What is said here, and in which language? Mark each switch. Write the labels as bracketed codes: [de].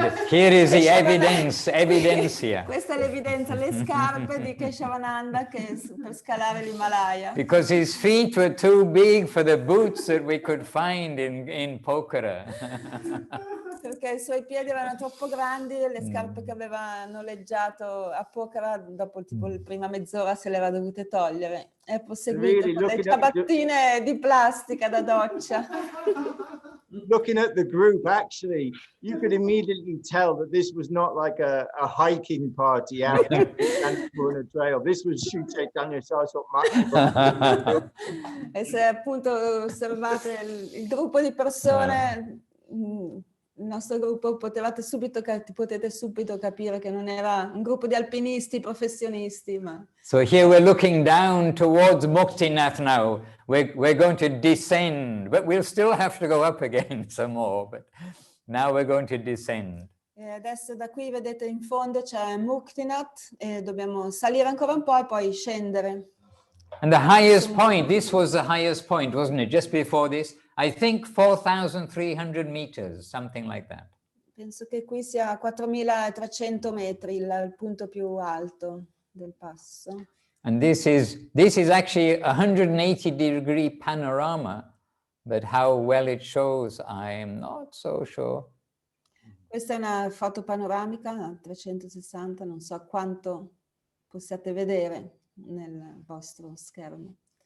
[en] Here is the evidence here. [it] Questa è l'evidenza, le scarpe di Keshavananda per scalare l'Himalaya. [en] Because his feet were too big for the boots that we could find in Pokhara. [it] Perché i suoi piedi erano troppo grandi e le scarpe che aveva noleggiato a Pokhara, dopo tipo la prima mezz'ora se le era dovute togliere. E proseguito con le ciabattine di plastica da doccia. [en] Looking at the group, actually, you could immediately tell that this was not like a hiking party out on a trail. This was Sri Chaitanya Saraswati Maharaj. [it] E se appunto osservate il gruppo di persone, il nostro gruppo, potete subito capire che non era un gruppo di alpinisti professionisti, ma... [en] So here we're looking down towards Muktinath now. We're going to descend, but we'll still have to go up again some more, but now we're going to descend. [it] E adesso da qui vedete in fondo c'è Muktinath e dobbiamo salire ancora un po' e poi scendere. [en] And the highest point, this was the highest point, wasn't it? Just before this, I think 4,300 meters, something like that. [it] Penso che qui sia 4.300 metri il punto più alto del passo. [en] And this is actually a 180-degree panorama, but how well it shows, I am not so sure. [it] Questa è una foto panoramica a 360, non so quanto possiate vedere nel vostro schermo.